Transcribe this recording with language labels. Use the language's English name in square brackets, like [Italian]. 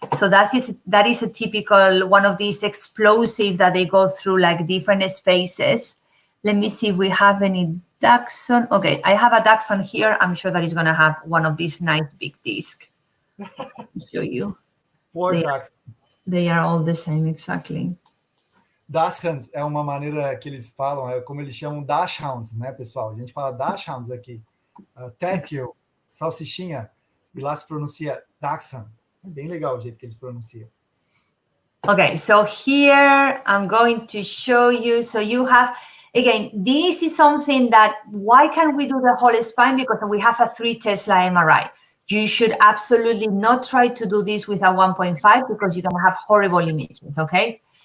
[English] So that is a typical one of these explosives that they go through different spaces. Let me see if we have any Dachshund. Okay, I have a Dachshund here. I'm sure that is going to have one of these nice big discs. I'll show you. They are all the same, exactly. [Portuguese] Dachshunds é uma maneira que eles falam, é como eles chamam Dachshunds, né, pessoal? A gente fala Dachshunds aqui. Tekel, salsichinha, e lá se pronuncia Dachshunds. É bem legal o jeito que eles pronunciam. [English] Okay, so here I'm going to show you. So you have, again, this is something that, why can't we do the whole spine? Because we have a 3 Tesla MRI. You should absolutely not try to do this with a 1.5 because you're gonna have horrible images, okay?